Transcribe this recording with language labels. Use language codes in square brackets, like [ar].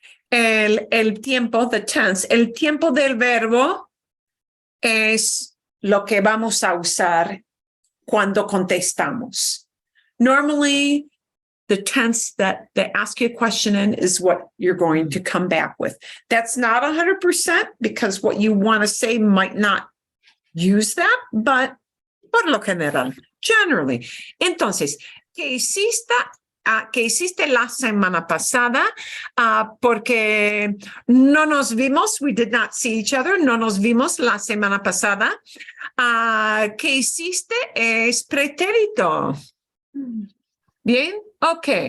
[es] el tiempo, [en] the tense, [es] el tiempo del verbo es lo que vamos a usar cuando contestamos. [en] Normally, the tense that they ask you a question in is what you're going to come back with. That's not 100% because what you want to say might not use that, but [es] por lo general, [en] generally. [es] Entonces, ¿qué hiciste la semana pasada? Porque no nos vimos, [en] we did not see each other, [es] no nos vimos la semana pasada. ¿Qué hiciste? Es pretérito. Bien, ok.